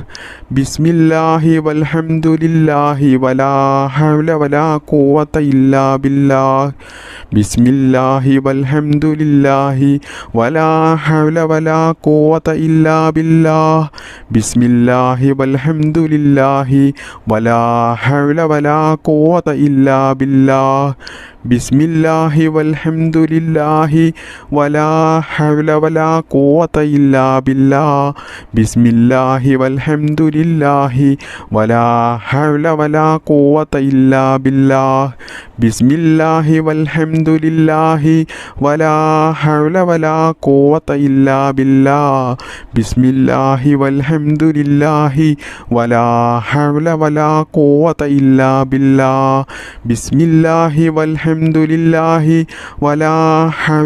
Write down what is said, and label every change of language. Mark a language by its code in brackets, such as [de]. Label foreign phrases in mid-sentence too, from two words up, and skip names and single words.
[ar] بسم الله والحمد لله ولا حول ولا قوة إلا بالله بسم الله والحمد لله ولا حول ولا قوة إلا بالله بسم الله والحمد لله ولا حول ولا قوة إلا بالله بسم الله والحمد لله ولا حول ولا قوة إلا بالله بسم الله والحمد لله ولا حول ولا قوة إلا بالله بسم الله والحمد لله ولا حول ولا قوة إلا بالله بسم الله والحمد لله ولا حول ولا قوة إلا بالله بسم الله والحمد لله ولا حول